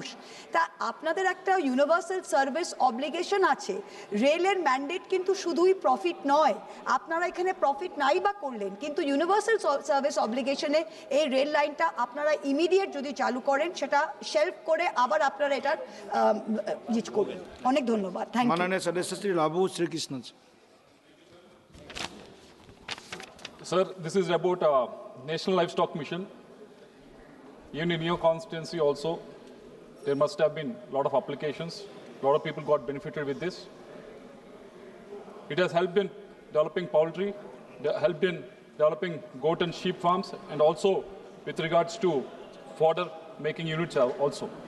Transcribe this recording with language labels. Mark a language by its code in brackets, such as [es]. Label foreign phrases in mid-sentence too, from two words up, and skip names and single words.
[bn] তা আপনাদের একটা [en] universal service obligation [bn] আছে। রেলের ম্যান্ডেট কিন্তু শুধুই প্রফিট নয়। আপনারা এখানে প্রফিট নাই বা করলেন, কিন্তু [en] universal service obligation [bn] এই রেল লাইনটা আপনারা ইমিডিয়েট যদি চালু করেন, সেটা শেলফ করে আবার আপনারা এটার জিজ করবেন। অনেক ধন্যবাদ। [en] thank you. [hi] माननीय सदस्य श्री लाभू श्री कृष्ण जी। [en] Sir, this is about National Livestock Mission. Even in your constituency also, there must have been a lot of applications. A lot of people got benefited with this. It has helped in developing poultry, helped in developing goat and sheep farms, and also with regards to fodder making units also.